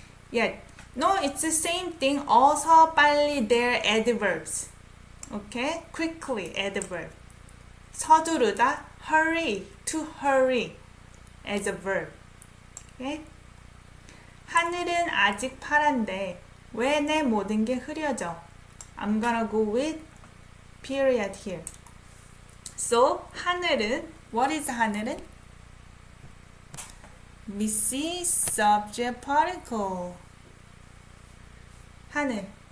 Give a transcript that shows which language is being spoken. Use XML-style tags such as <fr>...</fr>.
<en>Yeah, no, it's the same thing.</en> <ko>어서 빨리</ko> <en>they're adverbs. Okay? Quickly adverb. 서두르다, hurry, to hurry as a verb. Okay?</en> <ko>하늘은 아직 파란데 왜 내 모든 게 흐려져?</ko> <en>I'm gonna go with period here. So, 하늘은, what is 하늘은? We see subject particle. 하늘.</en>